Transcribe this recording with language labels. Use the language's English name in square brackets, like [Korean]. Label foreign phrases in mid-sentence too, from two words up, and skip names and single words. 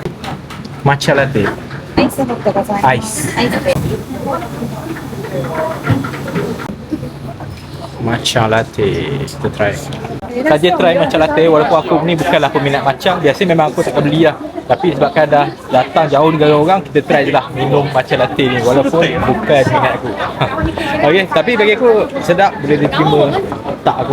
[English] Matcha latte. [Japanese] アイス持ってください。 [English] Ice. [Japanese] アイスで。 [English] Matcha latte. [Malay] Kita try. Saja try [English] matcha latte [Malay] walaupun aku ni bukanlah peminat matcha. Biasanya memang aku takkan beli lah. Tapi sebabkan dah datang jauh negara orang, kita try je lah minum [English] matcha latte [Malay] ni walaupun bukan minat aku. Okay, tapi bagi aku sedap, boleh diterima tak aku.